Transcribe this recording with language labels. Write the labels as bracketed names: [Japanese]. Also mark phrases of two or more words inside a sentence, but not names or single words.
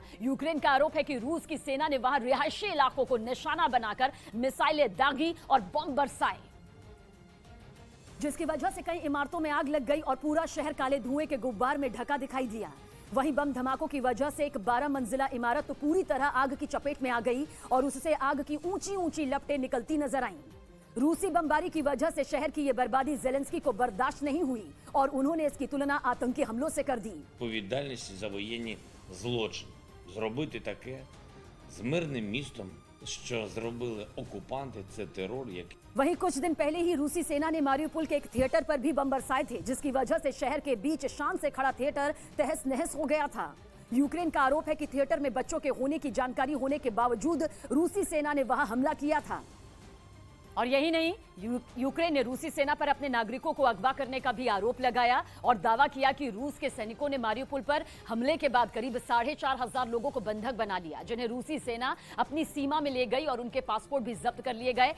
[Hindi] यूक्रेन का आरोप है कि रूस की सेना ने वहां रिहायशी इलाकों को निशाना बनाकर मिसाइलें दागी और बम बरसाए, जिसकी वजह से कई इमारतों में आग लग गई और पूरा शहर काले धुएं के गुब्बार में ढका दिखाई दिया। वहीं बम धमाकों की वजह से एक 12 मंजिला इमारत तो पूरी तरह आग की चपेट में आ गई और उससे आग की ऊंची ऊंची लपटें निकलती नजर आईं। रूसी बमबारी की वजह से शहर की ये बर्बादी जेलेंस्की को बर्दाश्त नहीं हुई और उन्होंने इसकी तुलना आतंकी हमलों से कर दी। [Ukrainian] Відповідальність за воєнні злочини. Зробити таке з мирним містом, що зробили окупанти, це терор, який [Hindi] वहीं कुछ दिन पहले ही रूसी सेना ने मारिउपोल के एक थिएटर पर भी बम बरसाए थे, जिसकी वजह से शहर के बीच शान से खड़ा थिएटर तहस नहस हो गया था। यूक्रेन का आरोप है कि थिएटर में बच्चों के होने की जानकारी होने के बावजूद रूसी सेना ने वहां हमला किया था। और यही नहीं, यूक्रेन ने रूसी सेना पर अपने नागरिकों को अगवा करने का भी आरोप लगाया और दावा किया कि रूस के सैनिकों ने मारिउपोल पर हमले के बाद करीब 4,500 लोगों को बंधक बना लिया, जिन्हें रूसी सेना अपनी सीमा में ले गई और उनके पासपोर्ट भी जब्त कर लिए गए।